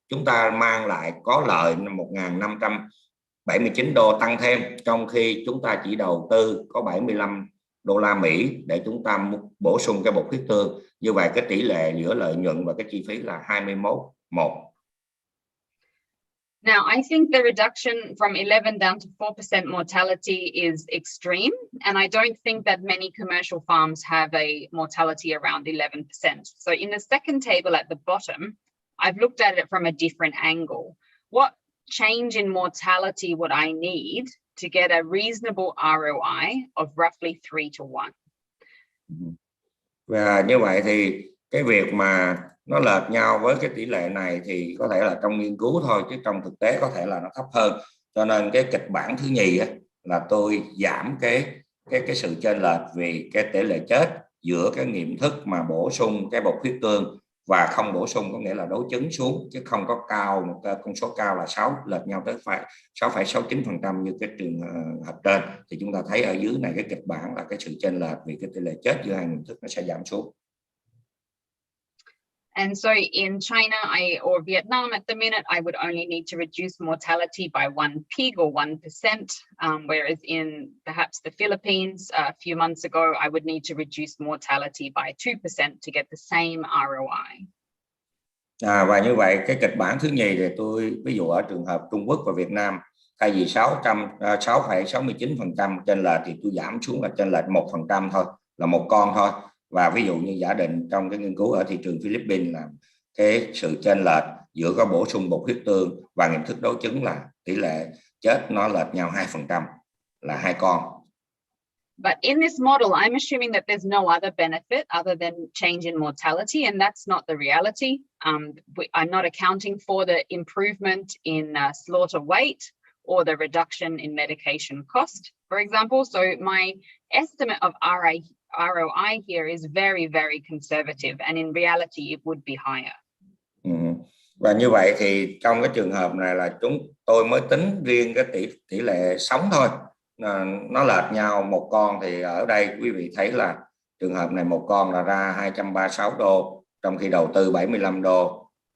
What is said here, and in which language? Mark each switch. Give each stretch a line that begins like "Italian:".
Vietnamese: Chúng ta mang lại có lợi 1.579 đô tăng thêm, trong khi chúng ta chỉ đầu tư có 75 đô la Mỹ để chúng ta bổ sung cái bột huyết tương. Như vậy cái tỷ lệ giữa lợi nhuận và cái chi phí là 21:1.
English: Now, I think the reduction from 11 down to 4% mortality is extreme, and I don't think that many commercial farms have a mortality around 11%. So in the second table at the bottom, I've looked at it from a different angle. What change in mortality would I need to get a reasonable ROI of roughly 3 to 1?
Vietnamese: Và như vậy thì cái việc mà nó lệch nhau với cái tỷ lệ này thì có thể là trong nghiên cứu thôi, chứ trong thực tế có thể là nó thấp hơn. Cho nên cái kịch bản thứ nhì á, là tôi giảm cái sự chênh lệch vì cái tỷ lệ chết giữa cái nghiệm thức mà bổ sung cái bột huyết tương và không bổ sung, có nghĩa là đối chứng xuống, chứ không có cao một con số cao là 6 lệch nhau tới 6,69% như cái trường hợp trên. Thì chúng ta thấy ở dưới này cái kịch bản là cái sự chênh lệch vì cái tỷ lệ chết giữa hai nghiệm thức nó sẽ giảm xuống.
English: And so in China or Vietnam at the minute, I would only need to reduce mortality by 1 pig or 1%, whereas in perhaps the Philippines a few months ago, I would need to reduce mortality by 2% to get the same ROI.
Vietnamese: Và như vậy cái kịch bản thứ nhì thì tôi ví dụ ở trường hợp Trung Quốc và Việt Nam, thay vì 6,69% chênh lệch thì tôi giảm xuống là chênh lệch 1% thôi, là một con thôi. Và ví dụ như giả định trong cái nghiên cứu ở thị trường Philippines là cái sự chênh lệch giữa có bổ sung bột huyết tương và nghiệm thức đối chứng là tỷ lệ chết nó lệch nhau 2%, là 2 con.
English: But in this model, I'm assuming that there's no other benefit other than change in mortality, and that's not the reality. I'm not accounting for the improvement in slaughter weight or the reduction in medication cost, for example. So my estimate of ROI here is very, very conservative, and in reality, it would be higher.
Vietnamese: Và như vậy thì trong cái trường hợp này là tôi mới tính riêng cái tỷ lệ sống thôi. Nó lệch nhau một con thì ở đây quý vị thấy là trường hợp này một con là ra 236 đô, trong khi đầu tư 75 đô.